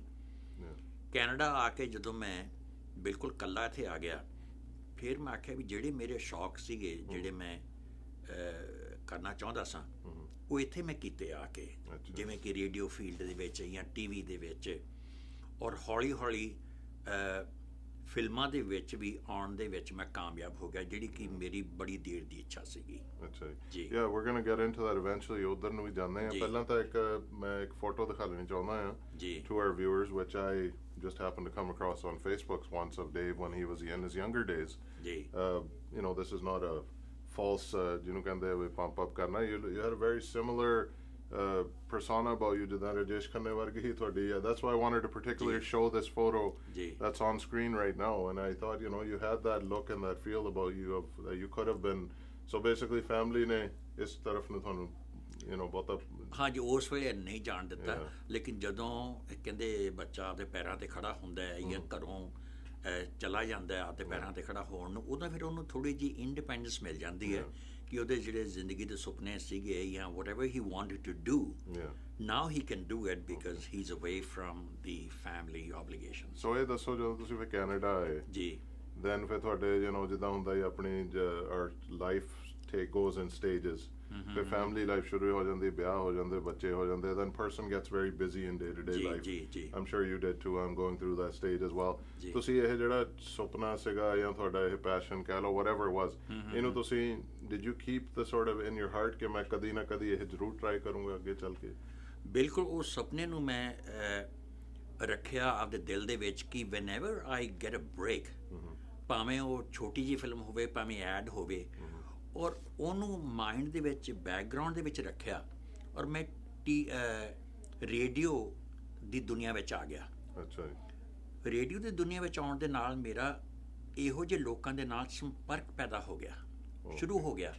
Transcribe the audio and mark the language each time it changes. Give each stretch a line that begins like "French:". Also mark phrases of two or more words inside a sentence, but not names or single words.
Punjabi: ਕੈਨੇਡਾ ਆ ਕੇ ਜਦੋਂ ਮੈਂ ਬਿਲਕੁਲ ਇਕੱਲਾ ਇੱਥੇ ਆ ਗਿਆ ਫਿਰ ਮੈਂ ਆਖਿਆ ਵੀ ਜਿਹੜੇ ਮੇਰੇ ਸ਼ੌਕ ਸੀਗੇ ਜਿਹੜੇ ਮੈਂ ਕਰਨਾ ਚਾਹੁੰਦਾ ਸਾਂ ਉਹ ਇੱਥੇ ਮੈਂ ਕੀਤੇ ਆ ਕੇ, ਜਿਵੇਂ ਕਿ ਰੇਡੀਓ ਫੀਲਡ ਦੇ ਵਿੱਚ ਜਾਂ TV ਦੇ ਵਿੱਚ. ਔਰ ਹੌਲੀ ਹੌਲੀ ਫਿਲਮਾਂ ਦੇ ਵਿੱਚ ਵੀ ਆਉਣ ਦੇ ਵਿੱਚ ਮੈਂ ਕਾਮਯਾਬ ਹੋ ਗਿਆ ਜਿਹੜੀ ਕਿ ਮੇਰੀ ਬੜੀ ਦੇਰ ਦੀ ਇੱਛਾ ਸੀਗੀ. ਅੱਛਾ ਜੀ.
English: Yeah, we're going to get into that eventually.
Punjabi: ਉੱਧਰ ਨੂੰ ਵੀ ਜਾਂਦੇ ਹਾਂ. ਪਹਿਲਾਂ ਤਾਂ ਮੈਂ ਇੱਕ ਫੋਟੋ ਦਿਖਾ ਲੈਣੀ ਚਾਹੁੰਦਾ ਹਾਂ
English: to our viewers, which I just happened to come across on Facebook once of Dave when he was in his younger days. You know, this is not a false
Punjabi: ਜਿਹਨੂੰ ਕਹਿੰਦੇ
English: pump up ਕਰਨਾ. You had a very similar persona about you
Punjabi: ਜਿੱਦਾਂ ਰਾਜੇਸ਼ ਖੰਨੇ ਵਰਗੀ ਹੀ ਤੁਹਾਡੀ.
English: That's why I wanted to particularly show this photo that's on screen right now, and I thought you had that look and that feel about you of that you could have been. So basically family
Punjabi: ਨੇ ਇਸ ਤਰਫ ਨੂੰ ਤੁਹਾਨੂੰ ਬਹੁਤਾ. ਹਾਂਜੀ ਉਸ ਵੇਲੇ ਨਹੀਂ ਜਾਣ ਦਿੱਤਾ. ਲੇਕਿਨ ਜਦੋਂ ਕਹਿੰਦੇ ਬੱਚਾ ਆਪਦੇ ਪੈਰਾਂ 'ਤੇ ਖੜਾ ਹੁੰਦਾ ਹੈ ਜਾਂ ਘਰੋਂ ਚਲਾ ਜਾਂਦਾ ਆਪਦੇ ਪੈਰਾਂ 'ਤੇ ਖੜਾ ਹੋਣ ਨੂੰ ਉਦੋਂ ਫਿਰ ਉਹਨੂੰ ਥੋੜ੍ਹੀ ਜਿਹੀ ਇੰਡੀਪੈਂਡੈਂਸ ਮਿਲ ਜਾਂਦੀ ਹੈ ਕਿ ਉਹਦੇ ਜਿਹੜੇ ਜ਼ਿੰਦਗੀ ਦੇ ਸੁਪਨੇ ਸੀਗੇ ਜਾਂ
English: whatever he wanted to do, now he can do it because he's away from the family obligations.
Punjabi: So ਇਹ ਦੱਸੋ ਜਦੋਂ ਤੁਸੀਂ ਫਿਰ ਕੈਨੇਡਾ ਆਏ ਜੀ then ਫਿਰ ਤੁਹਾਡੇ ਜਿੱਦਾਂ ਹੁੰਦਾ ਹੀ ਆਪਣੀ
English: life goes in stages.
Punjabi: ਫਿਰ
English: family life
Punjabi: ਸ਼ੁਰੂ ਹੋ ਜਾਂਦੀ, ਵਿਆਹ ਹੋ ਜਾਂਦੇ, ਬੱਚੇ ਹੋ ਜਾਂਦੇ,
English: then person gets very busy in day-to-day life. I'm sure you did too. I'm going through that stage as well.
Punjabi: ਤੁਸੀਂ ਇਹ ਜਿਹੜਾ ਸੁਪਨਾ ਸੀਗਾ ਜਾਂ ਤੁਹਾਡਾ ਇਹ ਪੈਸ਼ਨ ਕਹਿ ਲਓ
English: whatever it was,
Punjabi: ਇਹਨੂੰ ਤੁਸੀਂ
English: did you keep the sort of in your heart
Punjabi: ਕਿ ਮੈਂ ਕਦੀ ਨਾ ਕਦੀ ਇਹ ਜ਼ਰੂਰ ਟਰਾਈ ਕਰੂੰਗਾ ਅੱਗੇ ਚੱਲ ਕੇ? ਬਿਲਕੁਲ ਉਸ ਸੁਪਨੇ ਨੂੰ ਮੈਂ ਰੱਖਿਆ ਆਪਦੇ ਦਿਲ ਦੇ ਵਿੱਚ ਕਿ
English: whenever I get a break,
Punjabi: ਭਾਵੇਂ ਉਹ ਛੋਟੀ ਜਿਹੀ ਫਿਲਮ ਹੋਵੇ ਭਾਵੇਂ ਐਡ ਹੋਵੇ, ਔਰ ਉਹਨੂੰ ਮਾਈਂਡ ਦੇ ਵਿੱਚ ਬੈਕਗਰਾਊਂਡ ਦੇ ਵਿੱਚ ਰੱਖਿਆ ਔਰ ਮੈਂ ਰੇਡੀਓ ਦੀ ਦੁਨੀਆ ਵਿੱਚ ਆ ਗਿਆ. ਰੇਡੀਓ ਦੀ ਦੁਨੀਆ ਵਿੱਚ ਆਉਣ ਦੇ ਨਾਲ ਮੇਰਾ ਇਹੋ ਜਿਹੇ ਲੋਕਾਂ ਦੇ ਨਾਲ ਸੰਪਰਕ ਪੈਦਾ ਹੋ ਗਿਆ, ਸ਼ੁਰੂ ਹੋ ਗਿਆ.